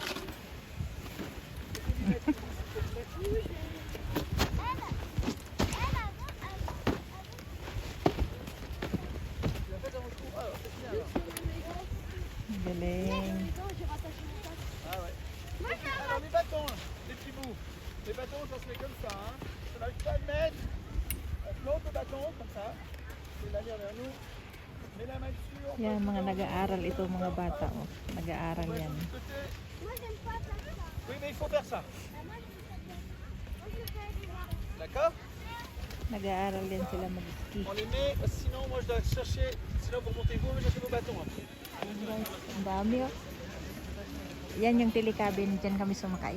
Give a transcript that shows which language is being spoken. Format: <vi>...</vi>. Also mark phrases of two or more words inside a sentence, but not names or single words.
<tl>Galing.</tl> <fr>Ah ouais. Alors les bâtons, les petits bouts. Les bâtons, ça se fait comme ça. Hein. On n'arrive pas à le mettre. On flotte le bâton comme ça. C'est l'allure vers nous. Mets la main dessus. On</fr> <tl>Yan,</tl> <fr>passe</fr> <tl>mga</tl> <fr>dedans.</fr> <tl>nag-aaral ito, mga bata. Oh. Nag-aaral</tl> <fr>On passe</fr> <tl>yan.</tl> <fr>de l'autre côté. Moi j'aime pas faire ça. Oui, mais il faut faire ça. Moi je fais bien. Moi je fais du noir. D'accord?</fr> <tl>Nag-aaral yan sila mag-ski.</tl> <fr>On les met, sinon moi je dois chercher, sinon vous remontez vous, mais chercher vos bâtons après.</fr> <tl>Guys, ang dami oh. Yan yung tilikabin, dyan kami sumakay.</tl>